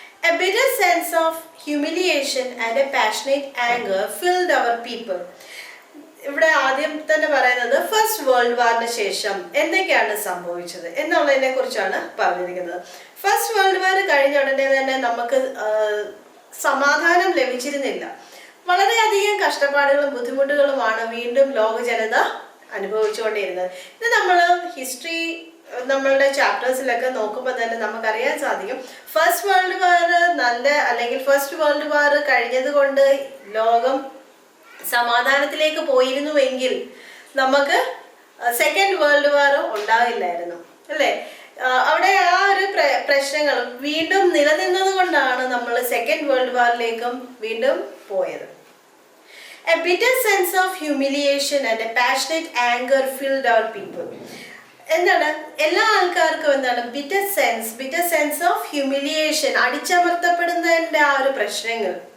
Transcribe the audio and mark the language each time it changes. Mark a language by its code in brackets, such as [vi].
[en] A bitter sense of humiliation and a passionate anger filled our people. [ml] ഇവിടെ ആദ്യം തന്നെ പറയുന്നത് ഫസ്റ്റ് വേൾഡ് വാറിന് ശേഷം എന്തൊക്കെയാണ് സംഭവിച്ചത് എന്നുള്ളതിനെ കുറിച്ചാണ് പറഞ്ഞിരിക്കുന്നത്. ഫസ്റ്റ് വേൾഡ് വാർ കഴിഞ്ഞ ഉടനെ തന്നെ നമുക്ക് സമാധാനം ലഭിച്ചിരുന്നില്ല. വളരെയധികം കഷ്ടപ്പാടുകളും ബുദ്ധിമുട്ടുകളുമാണ് വീണ്ടും ലോക ജനത അനുഭവിച്ചുകൊണ്ടിരുന്നത്. ഇത് നമ്മൾ ഹിസ്റ്ററി നമ്മളുടെ ചാപ്റ്റേഴ്സിലൊക്കെ നോക്കുമ്പോൾ തന്നെ നമുക്കറിയാൻ സാധിക്കും, ഫസ്റ്റ് വേൾഡ് വാർ അല്ലെങ്കിൽ ഫസ്റ്റ് വേൾഡ് വാർ കഴിഞ്ഞത് കൊണ്ട് ലോകം സമാധാനത്തിലേക്ക് പോയിരുന്നുവെങ്കിൽ നമുക്ക് സെക്കൻഡ് വേൾഡ് വാർ ഉണ്ടാവില്ലായിരുന്നു, അല്ലേ? അവിടെ ആ ഒരു പ്രശ്നങ്ങൾ വീണ്ടും നിലനിന്നത് കൊണ്ടാണ് നമ്മൾ സെക്കൻഡ് വേൾഡ് വാറിലേക്കും വീണ്ടും പോയത്. [en] A bitter sense of humiliation and a passionate anger filled our people. [ml] എന്താണ് എല്ലാ ആൾക്കാർക്കും എന്താണ് [en] bitter sense of humiliation, [ml] അടിച്ചമർത്തപ്പെടുന്നതിൻ്റെ ആ ഒരു പ്രശ്നങ്ങൾ.